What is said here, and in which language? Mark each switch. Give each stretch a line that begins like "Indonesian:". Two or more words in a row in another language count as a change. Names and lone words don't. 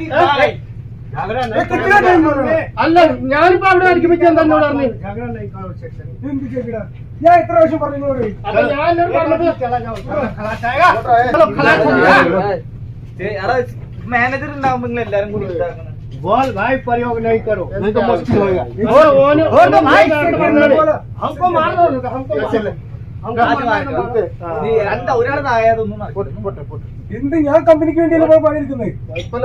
Malayalam: അല്ല ഞാനിപ്പോ അവിടെ അടിക്കുമ്പോ എന്താ എന്നോട് പറഞ്ഞു? ഞാൻ എത്ര പ്രാവശ്യം പറഞ്ഞു? मैनेजर ഉണ്ടാവുമ്പോ നിങ്ങൾ എല്ലാരും കൂടി
Hindi: बोल भाई प्रयोग नहीं करो नहीं तो मुश्किल होगा। और तो भाई हमको मार दो हमको
Malayalam: എന്താ ഒരാളായതൊന്നും എന്ത് ഞാൻ കമ്പനിക്ക് വേണ്ടിയല്ലേ പണിയെടുക്കുന്നത്?